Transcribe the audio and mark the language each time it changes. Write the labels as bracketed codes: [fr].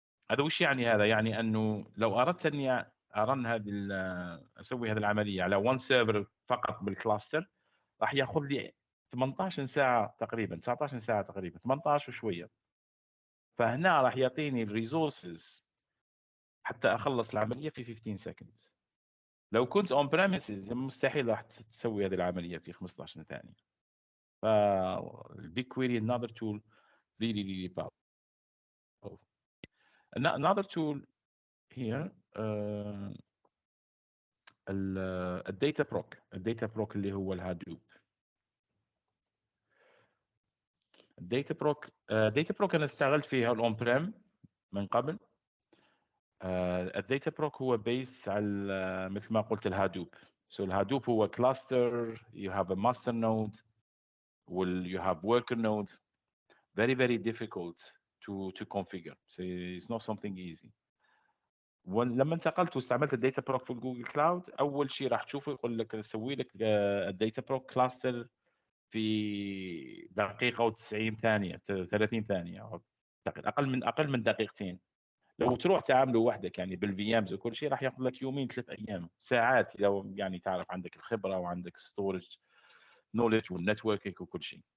[ar] هذا وش يعني؟ هذا يعني انه لو اردت اني ارن اسوي هذه العمليه على 1 سيرفر فقط بالكلاستر راح ياخذ لي 18 ساعه تقريبا، 19 ساعه تقريبا، 18 وشويه. فهنا راح يعطيني الريسورسز حتى اخلص العمليه في [en] 15 seconds. [ar] لو كنت اون بريميسز مستحيل راح تسوي هذه العمليه في 15 ثانيه. [en] فالبيج query another tool really powerful. Another tool here [ar] الداتا بروك اللي هو الهادوب. الداتا بروك انا اشتغلت فيها الاون بريم من قبل. الداتا بروك هو بيس على مثل ما قلت الهادوب. الهادوب هو كلاستر، [en] you have a master node you have worker nodes. Very difficult to configure. So it's not something easy. [ar] ولما انتقلت واستعملت الداتا بروك في الجوجل كلاود، اول شيء راح تشوفه يقول لك اسوي لك الداتا بروك كلاستر في دقيقه و90 ثانيه، 30 ثانيه، أو اقل من دقيقتين. لو تروح تعامله وحدك يعني بالفي امز وكل شيء راح ياخذ لك يومين 3 ايام، ساعات لو يعني تعرف عندك الخبره وعندك ستورج نولج والنتوركينج وكل شيء.